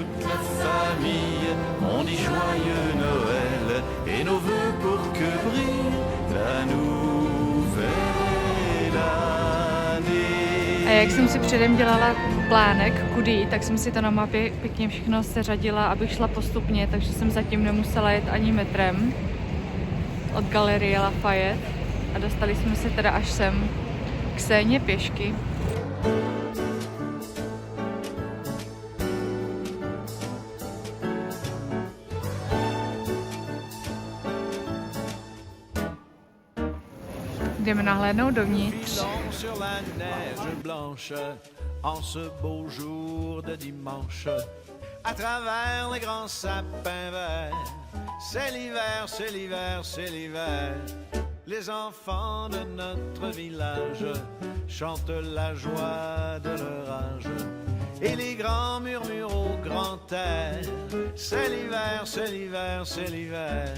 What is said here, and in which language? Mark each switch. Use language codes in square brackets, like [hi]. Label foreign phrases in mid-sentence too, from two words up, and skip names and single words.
[cs] A jak jsem si předem dělala plánek, kudy jít, tak jsem si to na mapě pěkně všechno seřadila, abych šla postupně, takže jsem zatím nemusela jet ani metrem od galerie Lafayette a dostali jsme se teda až sem k Séně pěšky. Jdeme nahlédnout dovnitř. [fr] En ce beau jour de dimanche, à travers les grands sapins verts, c'est l'hiver, c'est l'hiver, c'est l'hiver. Les enfants de notre village chantent la joie de leur âge, et les grands murmurent au grand air, c'est l'hiver, c'est l'hiver, c'est l'hiver.